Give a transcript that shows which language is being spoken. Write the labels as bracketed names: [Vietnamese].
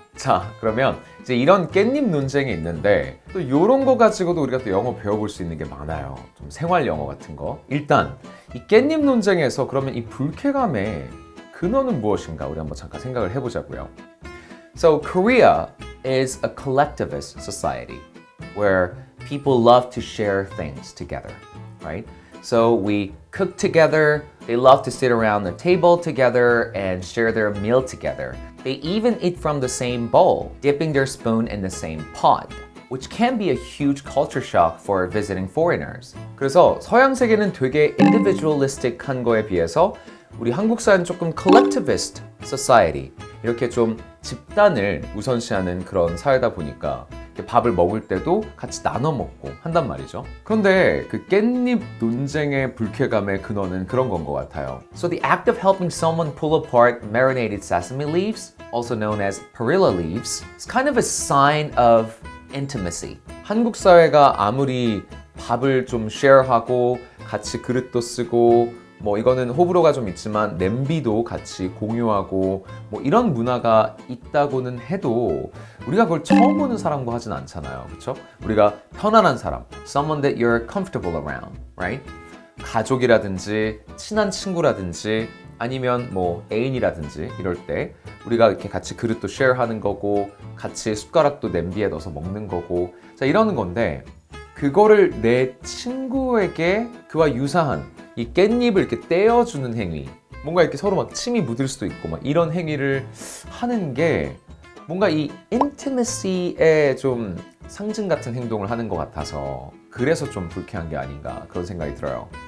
[Korean] 자, 그러면 이제 이런 깻잎 논쟁이 있는데 또 이런 거 가지고도 우리가 또 영어 배워볼 수 있는 게 많아요. 좀 생활 영어 같은 거. 일단 이 깻잎 논쟁에서 그러면 이 불쾌감의 근원은 무엇인가 우리 한번 잠깐 생각을 해보자고요. [English] So Korea is a collectivist society where people love to share things together, right? So we cook together, they love to sit around the table together and share their meal together. They even eat from the same bowl, dipping their spoon in the same pot, which can be a huge culture shock for visiting foreigners. [Korean] 그래서 서양 세계는 되게 individualistic한 거에 비해서 우리 한국 사회는 조금 collectivist society, 이렇게 좀 집단을 우선시하는 그런 사회다 보니까 밥을 먹을 때도 같이 나눠 먹고 한단 말이죠. 그런데 그 깻잎 논쟁의 불쾌감의 근원은 그런 건 것 같아요. [English] So the act of helping someone pull apart marinated sesame leaves, also known as perilla leaves, is kind of a sign of intimacy. [Korean] 한국 사회가 아무리 밥을 좀 쉐어하고 같이 그릇도 쓰고 뭐 이거는 호불호가 좀 있지만 냄비도 같이 공유하고 뭐 이런 문화가 있다고는 해도 우리가 그걸 처음 보는 사람과 하진 않잖아요. 그렇죠? 우리가 편안한 사람, [English] someone that you're comfortable around, right? [Korean] 가족이라든지 친한 친구라든지 아니면 뭐 애인이라든지 이럴 때 우리가 이렇게 같이 그릇도 쉐어하는 거고 같이 숟가락도 냄비에 넣어서 먹는 거고 자 이러는 건데 그거를 내 친구에게 그와 유사한 이 깻잎을 이렇게 떼어주는 행위 뭔가 이렇게 서로 막 침이 묻을 수도 있고 막 이런 행위를 하는 게 뭔가 이 intimacy의 좀 상징 같은 행동을 하는 것 같아서 그래서 좀 불쾌한 게 아닌가 그런 생각이 들어요.